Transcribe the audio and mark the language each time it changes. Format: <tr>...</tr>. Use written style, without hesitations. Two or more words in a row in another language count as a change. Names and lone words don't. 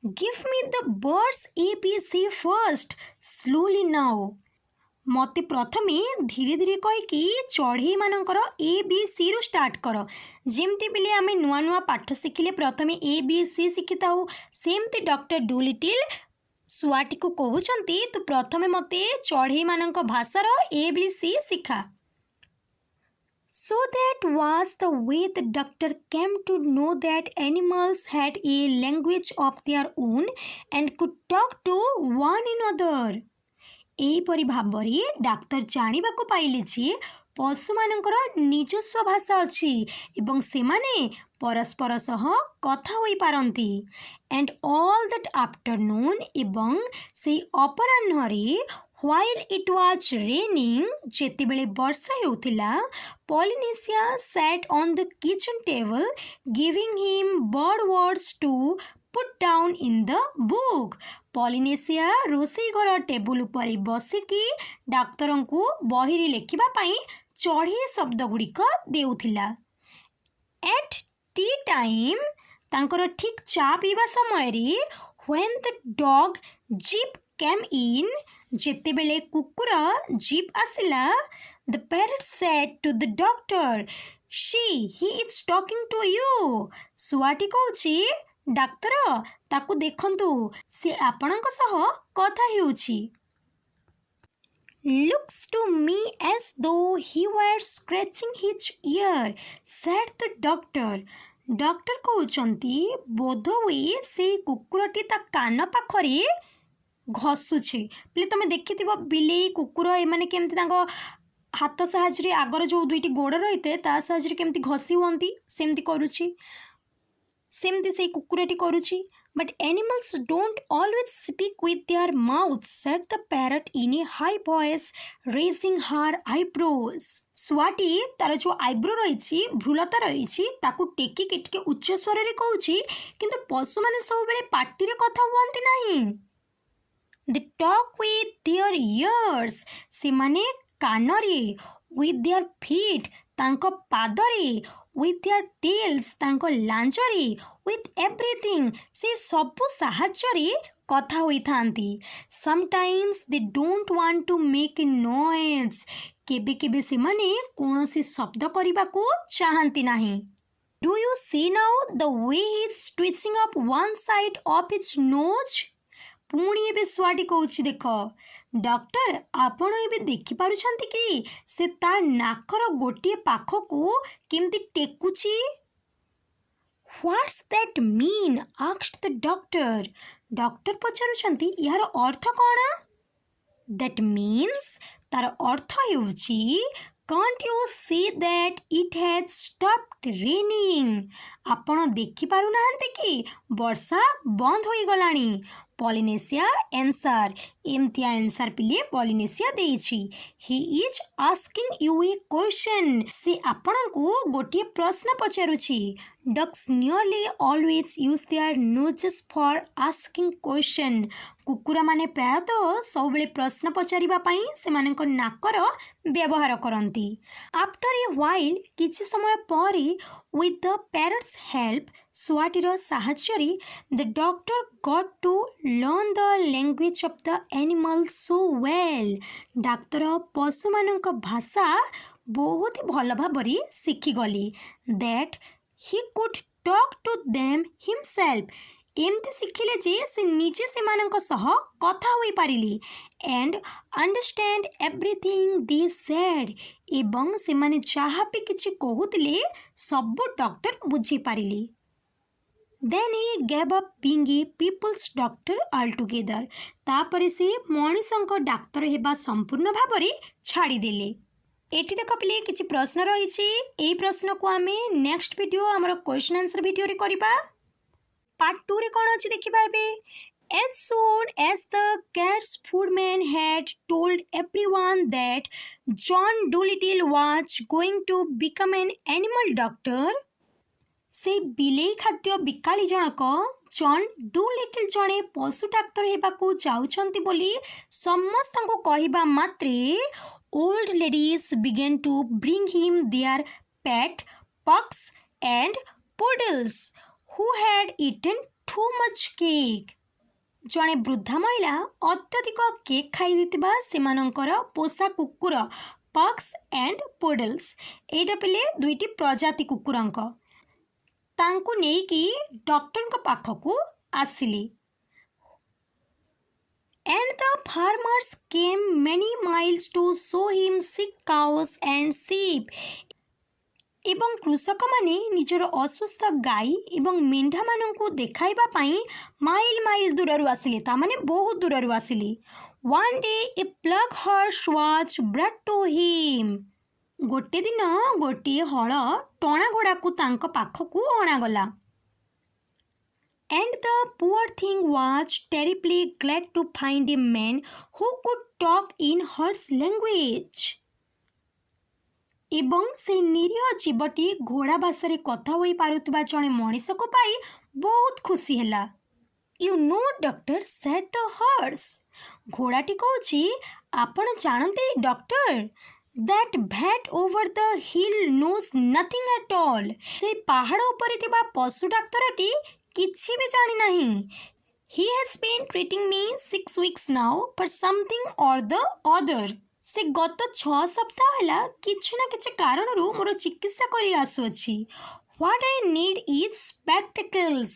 <en>Give me the birds ABC first, slowly now.</en> <or>ମତେ ପ୍ରଥମେ ଧୀରେ ଧୀରେ କହିକି ଚଢ଼େଇମାନଙ୍କର ABC ରୁ ଷ୍ଟାର୍ଟ କର। ଯେମିତି ବିଲେ ଆମେ ନୂଆ ନୂଆ ପାଠ ଶିଖିଲେ ପ୍ରଥମେ ABC ଶିଖିଥାଉ, ସେମିତି ଡକ୍ଟର ଡୁଲିଟିଲ୍ ଶୁଆଟିକୁ କହୁଛନ୍ତି ତୁ ପ୍ରଥମେ ମୋତେ ଚଢ଼େଇମାନଙ୍କ ଭାଷାର ABC ଶିଖା।</or> <en>So that was the way the doctor came to know that animals had a language of their own and could talk to one another.</en> <or>ଏହିପରି ଭାବରେ ଡାକ୍ତର ଜାଣିବାକୁ ପାଇଲେ ଯେ ପଶୁମାନଙ୍କର ନିଜସ୍ୱ ଭାଷା ଅଛି ଏବଂ ସେମାନେ ପରସ୍ପର ସହ କଥା ହୋଇପାରନ୍ତି।</or> <en>and all that afternoon</en> <or>ଏବଂ ସେଇ ଅପରାହ୍ନରେ</or> <en>while it was raining</en> <or>ଯେତେବେଳେ ବର୍ଷା ହେଉଥିଲା</or> <en>ପଲିନେସିଆ sat on the kitchen table giving him bird words to put down in the book.</en> <or>ପଲିନେସିଆ ରୋଷେଇ ଘର ଟେବୁଲ ଉପରେ ବସିକି ଡାକ୍ତରଙ୍କୁ ବହିରେ ଲେଖିବା ପାଇଁ ଚଢ଼େଇ ଶବ୍ଦ ଗୁଡ଼ିକ ଦେଉଥିଲା।</or> <en>At tea time</en> <or>ତାଙ୍କର ଠିକ୍ ଚା ପିଇବା ସମୟରେ</or> <en>when the dog Jeep came in</en> <or>ଯେତେବେଳେ କୁକୁର ଜିପ୍ ଆସିଲା</or> <en>the parrot said to the doctor he is talking to you.</en> <or>ଶୁଆଟି କହୁଛି ଡାକ୍ତର ତାକୁ ଦେଖନ୍ତୁ ସେ ଆପଣଙ୍କ ସହ କଥା ହେଉଛି।</or> <en>Looks to me as though he were scratching his ear, said the doctor.</en> <or>ଡକ୍ଟର କହୁଛନ୍ତି ବୋଧହୁଏ ସେଇ କୁକୁରଟି ତା କାନ ପାଖରେ ଘଷୁଛି। ପିଲେ ତମେ ଦେଖିଥିବ ବିଲେଇ କୁକୁର ଏମାନେ କେମିତି ତାଙ୍କ ହାତ ସାହାଯ୍ୟରେ ଆଗର ଯେଉଁ ଦୁଇଟି ଗୋଡ଼ ରହିଥାଏ ତା ସାହାଯ୍ୟରେ କେମିତି ଘଷି ହୁଅନ୍ତି ସେମିତି କରୁଛି, ସେମିତି ସେଇ କୁକୁରଟି କରୁଛି।</or> <en>But animals don't always speak with their mouths, said the parrot in a high voice, raising her eyebrows.</en> <or>ଶୁଆଟି ତାର ଯେଉଁ ଆଇବ୍ରୋ ରହିଛି ଭ୍ରୁଲତା ରହିଛି ତାକୁ ଟେକିକି ଟିକେ ଉଚ୍ଚ ସ୍ୱରରେ କହୁଛି, କିନ୍ତୁ ପଶୁମାନେ ସବୁବେଳେ ପାଟିରେ କଥା ହୁଅନ୍ତି ନାହିଁ।</or> <en>They talk with their ears.</en> <or>ସେମାନେ କାନରେ,</or> <en>with their feet</en> <or>ତାଙ୍କ ପାଦରେ,</or> <en>with their tails</en> <or>ତାଙ୍କ ଲାଞ୍ଜରେ,</or> <en>with everything</en> <or>ସେ ସବୁ ସାହାଯ୍ୟରେ କଥା ହୋଇଥାନ୍ତି।</or> <en>Sometimes they don't want to make a noise.</en> <or>କେବେ କେବେ ସେମାନେ କୌଣସି ଶବ୍ଦ କରିବାକୁ ଚାହାନ୍ତି ନାହିଁ।</or> <en>Do you see now the way he is twitching up one side of his nose?</en> <or>ପୁଣି ଏବେ ଶୁଆଟି କହୁଛି ଦେଖ ଡକ୍ଟର ଆପଣ ଏବେ ଦେଖିପାରୁଛନ୍ତି କି ସେ ତା ନାକର ଗୋଟିଏ ପାଖକୁ କେମିତି ଟେକୁଛି।</or> <en>What's that mean? asked the doctor.</en> <or>ଡକ୍ଟର ପଚାରୁଛନ୍ତି ଏହାର ଅର୍ଥ କ'ଣ?</or> <en>That means</en> <or>ତାର ଅର୍ଥ ହେଉଛି</or> <en>can't you see that it has stopped raining?</en> <or>ଆପଣ ଦେଖିପାରୁନାହାନ୍ତି କି ବର୍ଷା ବନ୍ଦ ହୋଇଗଲାଣି। ପଲିନେସିଆ ଆନ୍ସର ଏମିତିଆ ଆନ୍ସର ପିଲେ ପଲିନେସିଆ ଦେଇଛି।</or> <en>he is asking you a question</en> <or>ସେ ଆପଣଙ୍କୁ ଗୋଟିଏ ପ୍ରଶ୍ନ ପଚାରୁଛି।</or> <en>dogs nearly always use their noses for asking question</en> <or>କୁକୁରମାନେ ପ୍ରାୟତଃ ସବୁବେଳେ ପ୍ରଶ୍ନ ପଚାରିବା ପାଇଁ ସେମାନଙ୍କ ନାକର ବ୍ୟବହାର କରନ୍ତି।</or> <en>after a while</en> <or>କିଛି ସମୟ ପରେ</or> <en>with the parrot's help</en> <or>ଶୁଆଟିର ସାହାଯ୍ୟରେ</or> <en>the doctor got to learn the language of the animals so well.</en> <or>ଡାକ୍ତର ପଶୁମାନଙ୍କ ଭାଷା ବହୁତ ଭଲ ଭାବରେ ଶିଖିଗଲେ</or> <en>that he could talk to them himself.</en> <or>ଏମିତି ଶିଖିଲେ ଯେ ସେ ନିଜେ ସେମାନଙ୍କ ସହ କଥା ହୋଇପାରିଲେ</or> <en>and understand everything they said.</en> <or>ଏବଂ ସେମାନେ ଯାହା ବି କିଛି କହୁଥିଲେ ସବୁ ଡକ୍ଟର ବୁଝିପାରିଲେ।</or> <en>Then he gave up being a people's doctor altogether.</en> <or>ତାପରେ ସେ ମଣିଷଙ୍କ ଡାକ୍ତର ହେବା ସମ୍ପୂର୍ଣ୍ଣ ଭାବରେ ଛାଡ଼ିଦେଲେ। ଏଠି ଦେଖ ପିଲେ କିଛି ପ୍ରଶ୍ନ ରହିଛି। ଏଇ ପ୍ରଶ୍ନକୁ ଆମେ</or> <en>next video</en> <or>ଆମର</or> <en>question answer</en> <or>ଭିଡ଼ିଓରେ କରିବା। ପାର୍ଟ 2ରେ କ'ଣ ଅଛି ଦେଖିବା ଏବେ।</or> <en>As soon as the cat's footman had told everyone that John Dolittle was going to become an animal doctor,</en> <or>ସେ ବିଲେଇ ଖାଦ୍ୟ ବିକାଳି ଜଣକ ଜନ୍ ଡୁଲିଟିଲ୍ ଜଣେ ପଶୁ ଡାକ୍ତର ହେବାକୁ ଯାଉଛନ୍ତି ବୋଲି ସମସ୍ତଙ୍କୁ କହିବା ମାତ୍ରେ</or> <en>old ladies began to bring him their pet pugs and poodles who had eaten too much cake.</en> <or>ଜଣେ ବୃଦ୍ଧା ମହିଳା ଅତ୍ୟଧିକ କେକ୍ ଖାଇ ଦେଇଥିବା ସେମାନଙ୍କର ପୋଷା କୁକୁର</or> <en>pugs and poodles,</en> <or>ଏଇଟା ପିଲେ ଦୁଇଟି ପ୍ରଜାତି କୁକୁରଙ୍କ, ତାଙ୍କୁ ନେଇକି ଡକ୍ଟରଙ୍କ ପାଖକୁ ଆସିଲି।</or> <en>And the farmers came many miles to show him sick cows and sheep.</en> <or>ଏବଂ କୃଷକମାନେ ନିଜର ଅସୁସ୍ଥ ଗାଈ ଏବଂ ମେଣ୍ଢାମାନଙ୍କୁ ଦେଖାଇବା ପାଇଁ ମାଇଲ ମାଇଲ ଦୂରରୁ ଆସିଲେ, ତାମାନେ ବହୁତ ଦୂରରୁ ଆସିଲେ।</or> <en>One day a plough horse was brought to him.</en> <or>ଗୋଟେ ଦିନ ଗୋଟିଏ ହଳ ଟଣା ଘୋଡ଼ାକୁ ତାଙ୍କ ପାଖକୁ ଅଣାଗଲା।</or> <en>And the poor thing was terribly glad to find a man who could talk in horse language.</en> <or>ଏବଂ ସେ ନିରୀହ ଜୀବଟି ଘୋଡ଼ା ଭାଷାରେ କଥା ହୋଇପାରୁଥିବା ଜଣେ ମଣିଷକୁ ପାଇ ବହୁତ ଖୁସି ହେଲା।</or> <en>You know, doctor, said the horse.</en> <or>ଘୋଡ଼ାଟି କହୁଛି, ଆପଣ ଜାଣନ୍ତି ଡକ୍ଟର,</or> <en>that vat over the hill knows nothing at all.</en> <or>ସେ ପାହାଡ଼ ଉପରେ ଥିବା ପଶୁ ଡାକ୍ତରଟି କିଛି ବି ଜାଣିନାହିଁ।</or> <en>He has been treating me 6 weeks now for something or the other.</en> <or>ସେ ଗତ 6 ସପ୍ତାହ ହେଲା କିଛି ନା କିଛି କାରଣରୁ ମୋର ଚିକିତ୍ସା କରି ଆସୁଅଛି।</or> <en>What I need is spectacles.</en>